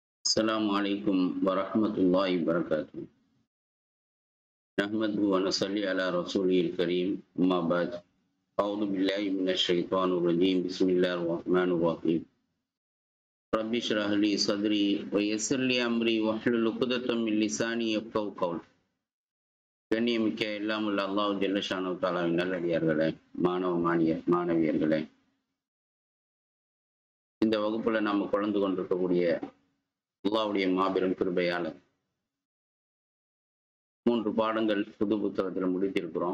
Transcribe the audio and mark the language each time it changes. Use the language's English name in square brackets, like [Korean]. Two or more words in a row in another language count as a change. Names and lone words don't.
[Arabic] السلام عليكم ورحمة الله وبركاته. نحمده ونصلي على رسوله الكريم. أما بعد، أعوذ بالله من الشيطان الرجيم. بسم الله الرحمن الرحيم. رب اشرح لي صدري ويسر لي أمري واحلل عقدة من لساني يفقهوا قولي. [Tamil] கண்ணியமிக்க எல்லாம் உள்ள [Arabic] الله جل شأنه [Tamil] தாலாவின் நல்லடியார்களே, மாணவியர்களே, இந்த வகுப்புல நாம கலந்து கொண்டிருக்கக்கூடிய அல்லாஹ்வுடைய மாபெரும் கிருபையால 3 பாடங்கள் புது புத்தகத்தில் முடித்திருக்கிறோம்.